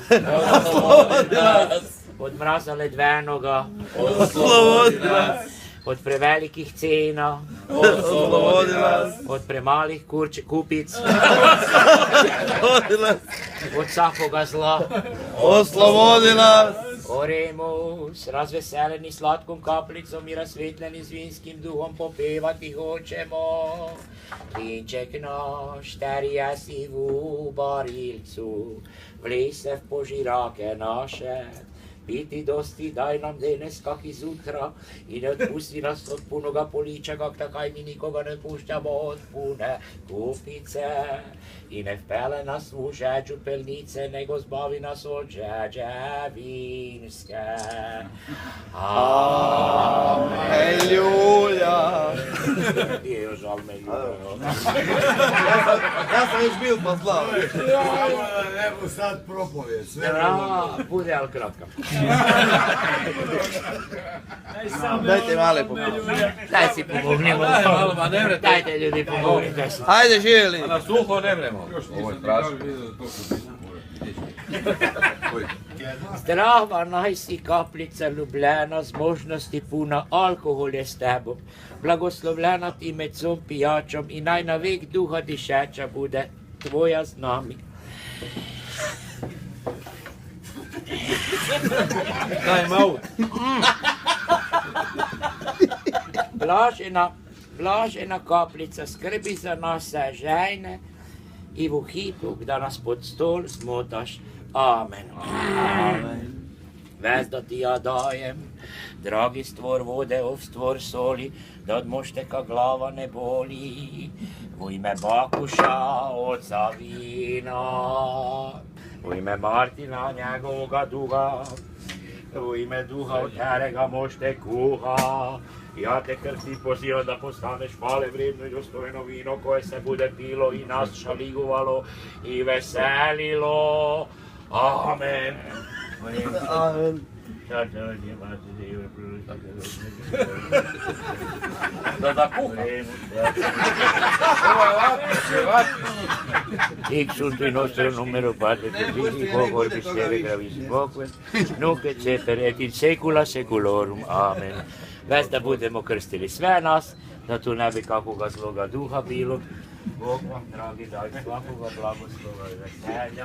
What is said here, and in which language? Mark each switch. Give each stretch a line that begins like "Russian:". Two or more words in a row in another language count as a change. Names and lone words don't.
Croatian: oslobodi nas, od mraza ledvenoga, oslobodi nas, od prevelikih cena, oslobodi nas, od premalih kupic, oslobodi nas, od vsakoga zla. oslobodi nas, Oremus, razveseleni slatkom kaplicom i razsvetljeni z vinskim duhom popevati hočemo. Klinček naš, terija si v barilcu, vlese v požirake naše. Piti dosti, daj nam danes kak izutra i ne otpusti nas od punoga poliča, kak takaj mi nikoga ne puščamo od pune kupice. I ne vpele nas v žeđu pelnice, nego zbavi nas od žeđe vinske. Aleluja. Nije još žal me ljubav. Ja sam već bil pa slav. Evo sad propovijed, sve Bude, ali kratka. Dajte male pomoći. Daj si pomognimo. Dajte ljudi pomognite si. Ajde, živjeli. Na suho ne vremo. Ovo je strašno. Zdrava naj si kaplica ljubljena, z možnosti puna alkohol je s tebom. Blagoslovljena ti med vsem pijačom in naj na vek duha dišeča bude tvoja z nami.
English: Time out.
Croatian: Blažena blažena kapljica skrbi za nas vse žejne i v hipu, da nas pod stol zmotaš. Amen. Ves da ti ja dajem, dragi stvor vode, stvor soli, da od mošteka glava ne boli. U ime Bakuša, oca vina, u ime Martina, njegovoga duha, u ime duha od terega mošte kuha. Ja te krsti pozivam da postaneš hvale vredno i dostojno vino koje se bude pilo i nas šaligovalo i veselilo. Amen. Amen. Da kuha.
Latin: Hic sunt in nostro numero Padre Figlii, Orbis Ere Gravis Boque, nunc et semper et in saecula saeculorum.
Croatian: Amen. Ves da budemo krstili sve nas, da tu ne bi kakvoga zloga duha bilo. Bog vam, dragi, daj svakoga blagoslova i veselja.